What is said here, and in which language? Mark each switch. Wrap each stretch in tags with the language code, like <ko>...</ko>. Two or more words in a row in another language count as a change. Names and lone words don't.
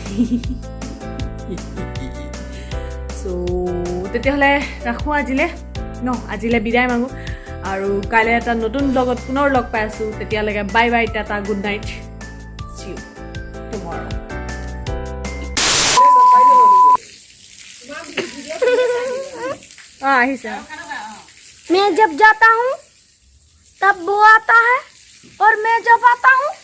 <as>চ' তেতিয়াহ'লে ৰাখোঁ আজিলৈ বিদায় মাগোঁ আৰু কাইলৈ এটা নতুন ব্লগত পুনৰ লগ পাই আছোঁ তেতিয়ালৈকে</as> <en>bye bye tata good night see you tomorrow</en> <as>আহিছে</as> <hi>मैं जब जाता हूँ तब वो आता है और मैं जब आता हूँ</hi>